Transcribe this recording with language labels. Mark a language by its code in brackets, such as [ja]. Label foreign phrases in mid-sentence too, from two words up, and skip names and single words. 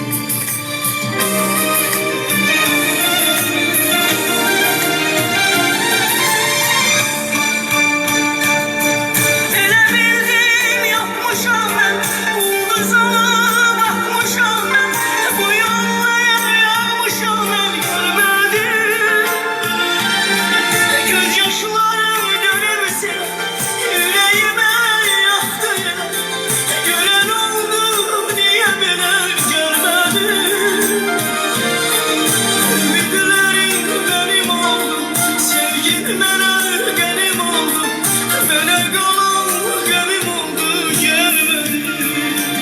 [az] Elə bildim yapmışam mən, ulduzana baxmışam mən. Bu yollara yanmışam mən, görmədim. [tr] Göz yaşlarım dönürsə, yüreğimə yaktı yine. Gören oldu diye bile görmedim. Ümitlerim benim oldu, sevgin benim benim oldu. Böyle kalan gemim oldu, gelmedim.